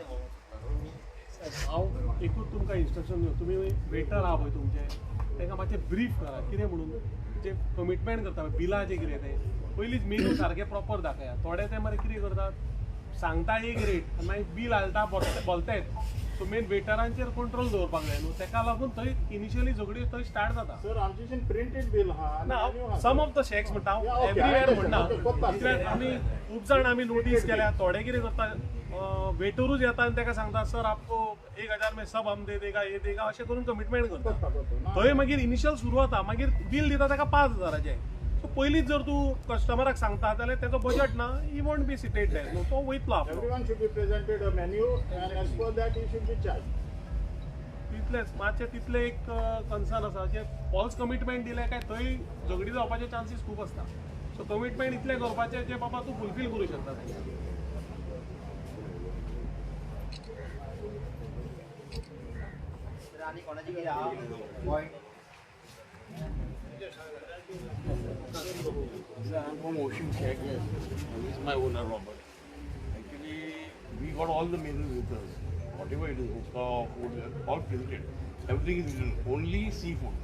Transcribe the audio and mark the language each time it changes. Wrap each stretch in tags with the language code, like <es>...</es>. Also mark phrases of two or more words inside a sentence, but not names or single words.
<kok>हांव एकूच तुमकां इन्स्ट्रक्शन दिवं तुमी वेटर आहा पळय तुमचे तांकां मातशें ब्रीफ करा कितें म्हणून जे कमिटमेंट करता बिलां जे कितें तें पयलींच मेनू सारकें प्रॉपर दाखया थोडे ते मरे कितें करतात सांगता एक रेट आनी मागीर बील हालता बोलतायत सो मेन वेटरांचेर कंट्रोल दवरपाक जाय न्हू ताका लागून थंय इनिशियली झगडी थंय स्टार्ट जाता सर आमचे प्रिंटेड बील आहा ना</kok> <en>some of the shacks</en> <kok>म्हणटा हांव एवरीवेअर म्हणना कित्याक आमी खूब जाण आमी नोटीस केल्या थोडे कितें करता वेटरूच येता आनी ताका सांगता</kok> <hi>सर आपको 1000 में सब हम दे देगा ये देगा</hi> <kok>अशें करून कमिटमेंट करता थंय मागीर इनिशियल सुरू जाता मागीर बील दिता ताका 5000 सो पयलींच जर तूं कस्टमराक सांगता जाल्यार तेजो बजट ना</kok> <en>he won't be seated there</en> <kok>न्हू तो वयतलो आपलो</kok> <en>Everyone should be presented a menu and as per that he should be charged.</en> <kok>तितलेंच मातशें तितलें एक कन्सर्न आसा की</kok> <en>false commitment</en> <kok>दिलें काय थंय झगडी जावपाचे चान्सीस खूब आसता. सो कमिटमेंट इतलें करपाचें जे बाबा तूं फुलफील करूं शकता तें. आणि कोणाची कितें आहा पॉयंट</kok> <en>I'm from Ocean Check. This is my owner, Robert. Actually, we got all the menus with us. Whatever it is, hookah, food, all printed. Everything is written. Only seafood.</en>